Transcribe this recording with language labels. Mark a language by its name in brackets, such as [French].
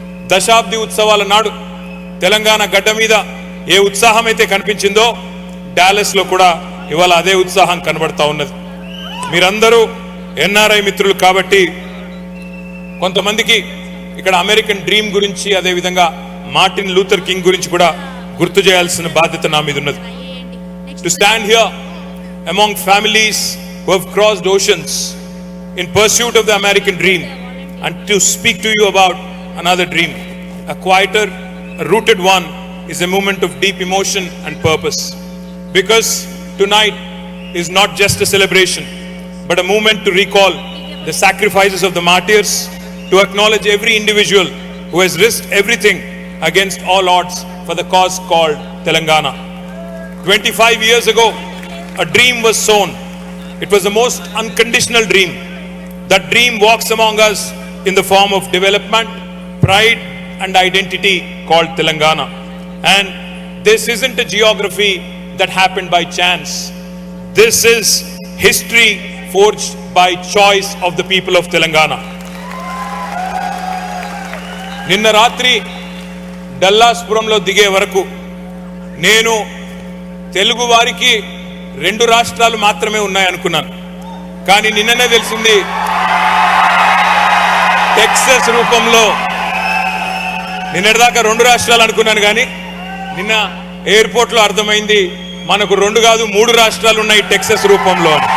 [Telugu] దశాబ్ది ఉత్సవాల నాడు తెలంగాణ గడ్డ మీద ఏ ఉత్సాహం అయితే కనిపించిందో డాలస్ లో కూడా ఇవాళ అదే ఉత్సాహం కనబడతా ఉన్నది. మీరందరూ ఎన్ఆర్ఐ మిత్రులు కాబట్టి కొంతమందికి ఇక్కడ అమెరికన్ డ్రీమ్ గురించి, అదేవిధంగా మార్టిన్ లూథర్ కింగ్ గురించి కూడా గుర్తు చేయాల్సిన బాధ్యత నా మీద ఉన్నది. [English] To stand here among families who have crossed oceans in pursuit of the American dream and to speak to you about another dream, a quieter, rooted one, is a moment of deep emotion and purpose, because tonight is not just a celebration but a moment to recall the sacrifices of the martyrs, to acknowledge every individual who has risked everything against all odds for the cause called Telangana. 25 years ago a dream was sown. It was the most unconditional dream. That dream walks among us in the form of development, pride and identity called Telangana. And this isn't a geography that happened by chance. This is history forged by choice of the people of Telangana. [Telugu] నిన్న రాత్రి డల్లాస్పురంలో దిగే వరకు నేను తెలుగు వారికి 2 రాష్ట్రాలు మాత్రమే ఉన్నాయనుకున్నాను. కానీ నిన్ననే తెలిసింది టెక్సస్ రూపంలో, నిన్నటిదాకా 2 రాష్ట్రాలు అనుకున్నాను కానీ నిన్న ఎయిర్పోర్ట్లో అర్థమైంది మనకు 2 కాదు 3 రాష్ట్రాలు ఉన్నాయి టెక్సస్ రూపంలో.